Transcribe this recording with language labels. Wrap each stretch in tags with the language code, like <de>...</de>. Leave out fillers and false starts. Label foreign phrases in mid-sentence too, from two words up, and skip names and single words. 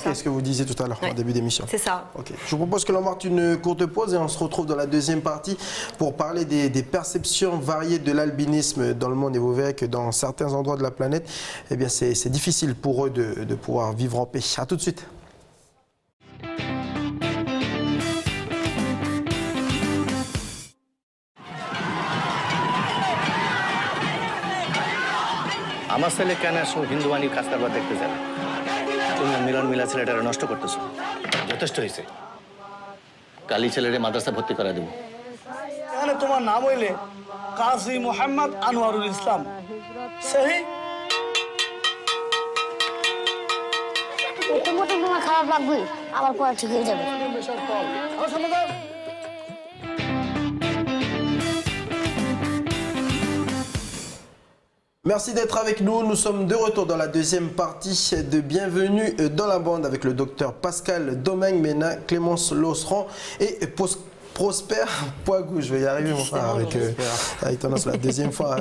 <fr>C'est ce que vous disiez tout à l'heure, au début d'émission. C'est ça. Okay. Je vous propose que l'on marque une courte pause et on se retrouve dans la deuxième partie pour parler des perceptions variées de l'albinisme dans le monde. Et vous verrez que dans certains endroits de la planète, c'est difficile pour eux de pouvoir vivre en paix. A tout de suite.</fr> <bn>আমার ছেলে কেন হিন্দু বাণীর কাজ কারবার দেখতে যায় না? তুমি মিলন মিলা ছেলেটারে নষ্ট করতেছো। যথেষ্ট হয়েছে। কালি ছেলেরে মাদ্রাসা ভর্তি করা দেব। এখানে তোমার নাম হইলে কাজী মোহাম্মদ আনোয়ারুল ইসলাম। সহি? প্রথমত তোমার খারাপ লাগবে, আবার পরে ঠিক হয়ে যাবে।</bn> <fr>Merci d'être avec nous. Nous sommes de retour dans la deuxième partie de Bienvenue dans la bande avec le docteur Pascal Domingue Mena, Clémence Losseran et Prosper Poigou, je vais y arriver mon frère avec tendance la deuxième fois.</fr>